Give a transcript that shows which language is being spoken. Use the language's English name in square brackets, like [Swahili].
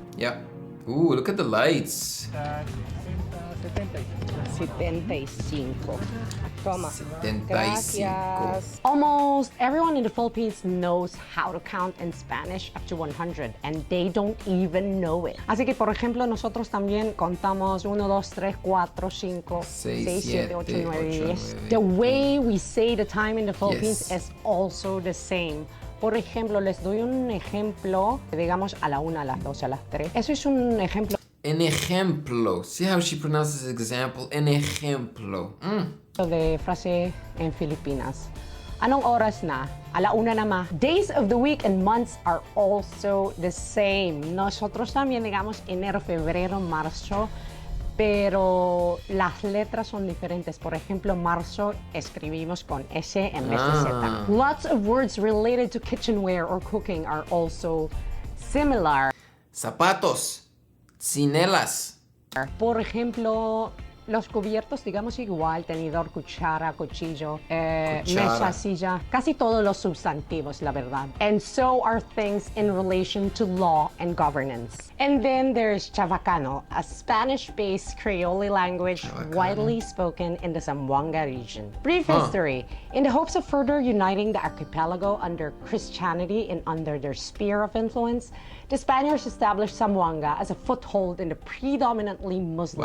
[English] Yeah. Ooh, look at the lights. [Spanish] 75. Toma. 75. Gracias. [English] Almost everyone in the Philippines knows how to count in Spanish up to 100, and they don't even know it. [Spanish] Así que, por ejemplo, nosotros también contamos 1, 2, 3, 4, 5, 6, 7, 8, 9, 10. [English] The way we say the time in the Philippines is also the same. [Spanish] Por ejemplo, les doy un ejemplo, digamos a la 1, a las 12, a las 3. Eso es un ejemplo. An ejemplo. [English] See how she pronounces example? [Spanish] An ejemplo. De frase en Filipinas. [Filipino] Anong oras na? Alauna na ma. [English] Days of the week and months are also the same. [Spanish] Nosotros también digamos enero, febrero, marzo, pero las letras son diferentes. Por ejemplo, marzo escribimos con S en vez de Z. [English] Lots of words related to kitchenware or cooking are also similar. [Spanish] Zapatos. Cinelas. Por ejemplo, los cubiertos, digamos igual, tenedor, cuchara, cuchillo, mesa, silla, casi todos los sustantivos, la verdad. [English] And so are things in relation to law and governance. And then there's Chavacano, a Spanish-based Creole language widely spoken in the Zamboanga region. Brief history. In the hopes of further uniting the archipelago under Christianity and under their sphere of influence, the Spaniards established Zamboanga as a foothold in the predominantly Muslim